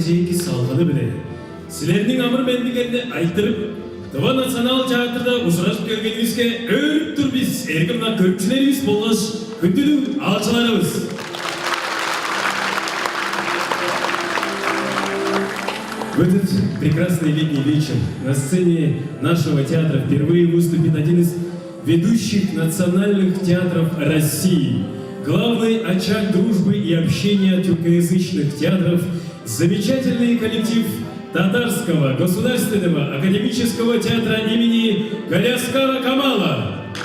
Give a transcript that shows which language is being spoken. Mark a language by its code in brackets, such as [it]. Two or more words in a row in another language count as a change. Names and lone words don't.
[tyv] эки салгыны биле. Силердин амыр мендигенди айтырып, Тыва национал театрда узурашып келгенибизге өрүп турбиз. Эркин мына көпчүлөрүбүз болгоч күндүлүк алчыларыбыз. [ru] В этот прекрасный летний вечер на сцене нашего театра впервые выступит один из ведущих национальных театров России, главный очаг дружбы и общения тюркоязычных театров, замечательный коллектив Татарского государственного академического театра имени Галяскара Камала.